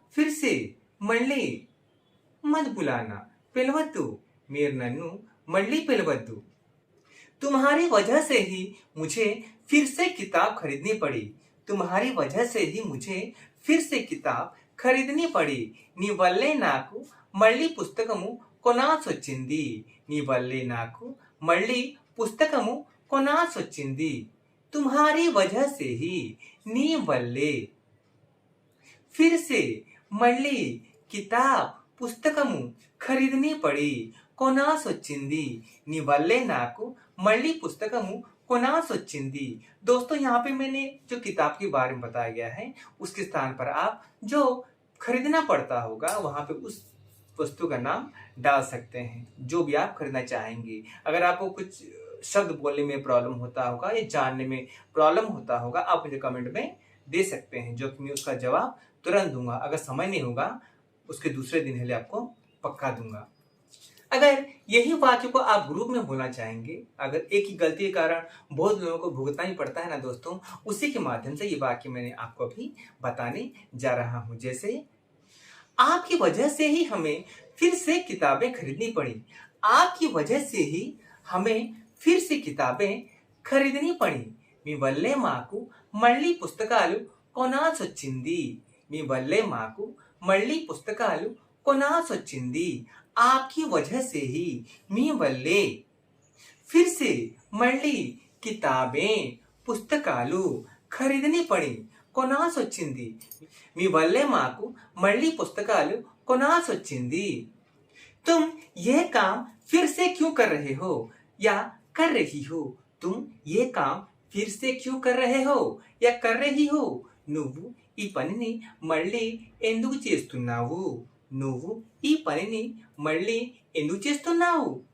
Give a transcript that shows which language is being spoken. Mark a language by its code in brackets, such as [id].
[hi] फिर से [te] మళ్ళీ [hi] मत बुलाना [te] పిలవద్దు। మీరు నన్ను మళ్ళీ పిలవద్దు। [hi] तुम्हारी वजह से ही मुझे फिर से किताब खरीदनी पड़ी। तुम्हारी वजह से ही मुझे फिर से किताब खरीदनी पड़ी। [te] నీ వల్లే నాకు మళ్ళీ పుస్తకము కొనాల్సొచ్చింది। నీ వల్లే నాకు మళ్ళీ పుస్తకము కొనాల్సొచ్చింది। [hi] तुम्हारी वजह से ही [te] నీ వల్లే [hi] फिर से [te] మళ్ళీ [hi] किताब [te] పుస్తకము [hi] खरीदनी पड़ी। [te] కొనాల్సొచ్చింది। నీ వల్లే నాకు మళ్ళీ పుస్తకము కొనాల్సొచ్చింది। [hi] दोस्तों यहाँ पे मैंने जो किताब के बारे में बताया गया है उसके स्थान पर आप जो खरीदना पड़ता होगा वहां पे उस वस्तु का नाम डाल सकते हैं जो भी आप खरीदना चाहेंगे। अगर आपको कुछ शब्द बोलने में प्रॉब्लम होता होगा या जानने में प्रॉब्लम होता होगा आप मुझे कमेंट में दे सकते हैं जो कि मैं उसका जवाब तुरंत दूंगा। अगर समय नहीं होगा उसके दूसरे दिन पहले आपको पक्का दूंगा। अगर यही वाक्य को आप ग्रुप में बोलना चाहेंगे, अगर एक ही गलती के कारण बहुत लोगों को भुगतना ही पड़ता है ना दोस्तों, उसी के माध्यम से ये वाक्य मैंने आपको अभी बताने जा रहा हूं। जैसे आपकी वजह से ही हमें फिर से किताबें खरीदनी पड़ी। आपकी वजह से ही हमें फिर से किताबें खरीदनी पड़ी। [te] మీ వల్లే మాకు మళ్ళీ పుస్తకాలు కొనాల్సొచ్చింది। మీ వల్లే మాకు మళ్ళీ పుస్తకాలు కొనాల్సొచ్చింది। [hi] आपकी वजह से ही [te] మీ వల్లే [hi] फिर से [te] మళ్ళీ [hi] किताबें [te] పుస్తకాలు [hi] खरीदनी पड़ी। [te] కొనాల్సొచ్చింది। మీ వల్లే మాకు మళ్ళీ పుస్తకాలు కొనాల్సొచ్చింది। [hi] तुम ये काम फिर से क्यों कर रहे हो या कर रही हो? तुम ये काम फिर से क्यों कर रहे हो या कर रही हो? [te] నువ్వు ఈ పనిని మళ్ళీ ఎందుకు చేస్తున్నావు? నువ్వు ఈ పనిని మళ్ళీ ఎందుకు చేస్తున్నావు?